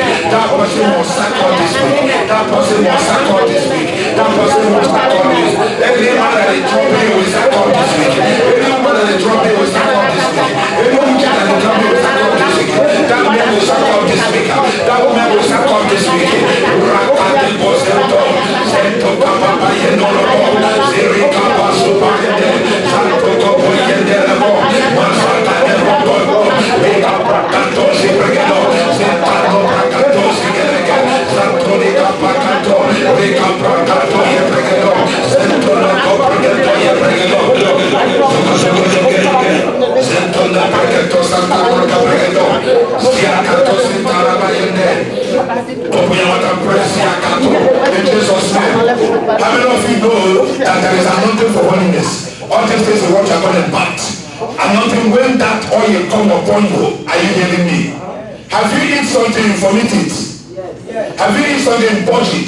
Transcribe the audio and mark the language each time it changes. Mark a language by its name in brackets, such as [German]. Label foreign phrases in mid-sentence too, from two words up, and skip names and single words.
[English] That person was sacked out this week. That person was sacked out this week. That person was sacked out this week. Anyone that is troubling you will sack out this week. Anyone that is troubling you will sack out this week. Anyone that is troubling you will sack out this week. That man will sack out this week. That woman will sack out this week. Rakati Bosento, Sento Kapapa Yenolobo, Zerika Basupa Yende, Santo Kopo Yendelebo, Masaka Nerobo, Vega Prakato Sipregelo, Sentano Prakato Sigelege, Santo Nika Pakato, Vega Prakato Yepregelo, Sento Noko Prakato Yepregelo, Sento Nako Santa Prakato, Siakato Sintara Bayende. Open your mouth and pray, Siakato, in Jesus' name. How many of you know that there is anointing for holiness? All these things are what you are going to bat. Anointing, when that oil come upon you, are you hearing me? Have you eaten something and vomit it? Have you eaten something and purge it?